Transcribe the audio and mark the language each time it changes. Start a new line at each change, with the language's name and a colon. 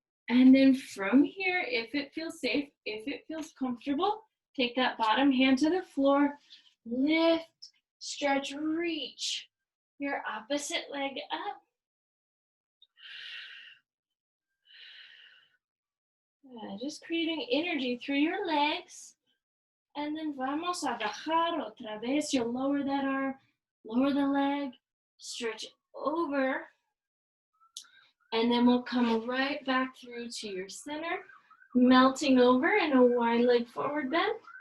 English: And then from here, if it feels safe, if it feels comfortable, take that bottom hand to the floor, lift, stretch, reach your opposite leg up. Just creating energy through your legs. And then
Spanish: vamos a bajar otra vez.
English: You'll lower that arm, lower the leg, stretch over. And then we'll come right back through to your center, melting over in a wide leg forward bend.